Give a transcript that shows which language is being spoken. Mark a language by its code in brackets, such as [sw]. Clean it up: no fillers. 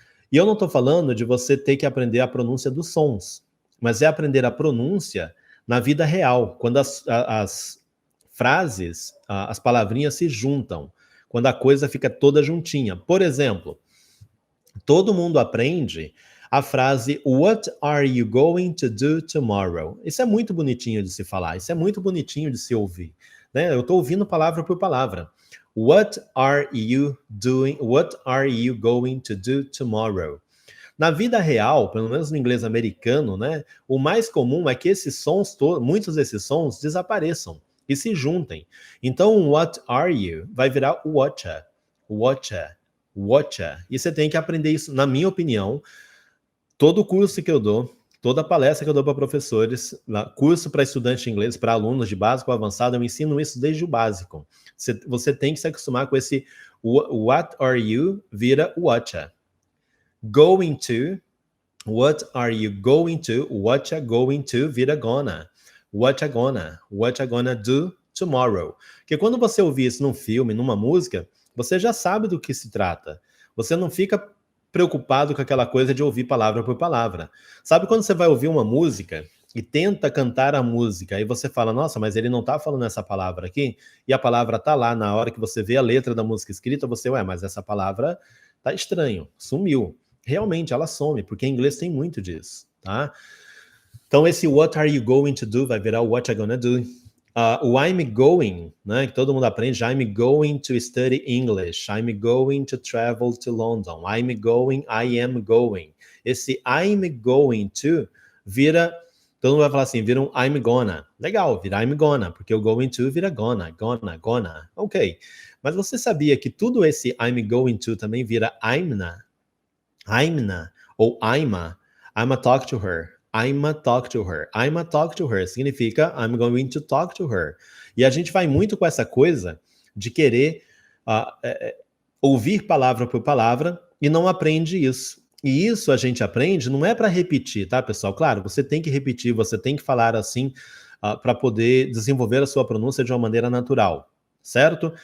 [pt] E eu não estou falando de você ter que aprender a pronúncia dos sons, mas é aprender a pronúncia na vida real, quando as frases, as palavrinhas se juntam, quando a coisa fica toda juntinha. Por exemplo, todo mundo aprende a frase [en] What are you going to do tomorrow? [pt] Isso é muito bonitinho de se falar, isso é muito bonitinho de se ouvir, né? Eu estou ouvindo palavra por palavra. [en] What are you doing? What are you going to do tomorrow? [pt] Na vida real, pelo menos no inglês americano, né? O mais comum é que esses sons, muitos desses sons desapareçam e se juntem. Então, what are you vai virar watcha, watcha, watcha. E você tem que aprender isso, na minha opinião. Todo curso que eu dou, toda palestra que eu dou para professores, curso para estudante de inglês, para alunos de básico ou avançado, eu ensino isso desde o básico. Você tem que se acostumar com esse what are you vira watcha. [en] Going to, what are you going to, watcha going to vira gonna. What you gonna do tomorrow. [pt] Porque quando você ouvir isso num filme, numa música, você já sabe do que se trata. Você não fica preocupado com aquela coisa de ouvir palavra por palavra. Sabe quando você vai ouvir uma música e tenta cantar a música, aí você fala, nossa, mas ele não tá falando essa palavra aqui, e a palavra tá lá, na hora que você vê a letra da música escrita, você, mas essa palavra tá estranho, sumiu. Realmente, ela some, porque em inglês tem muito disso, tá? Então, esse what are you going to do vai virar [en] what you gonna do. O I'm going, né, [pt] que todo mundo aprende, [en] I'm going to study English, I'm going to travel to London, I'm going, I am going. [pt] Esse I'm going to vira, todo mundo vai falar assim, vira um I'm gonna. Legal, vira I'm gonna, porque o going to vira gonna. Ok. Mas você sabia que tudo esse I'm going to também vira I'mna ou [en] I'ma talk to her. I'ma talk to her significa I'm going to talk to her. [pt] E a gente vai muito com essa coisa de querer ouvir palavra por palavra e não aprende isso. E isso a gente aprende não é para repetir, tá, pessoal? Claro, você tem que repetir, você tem que falar assim para poder desenvolver a sua pronúncia de uma maneira natural, certo?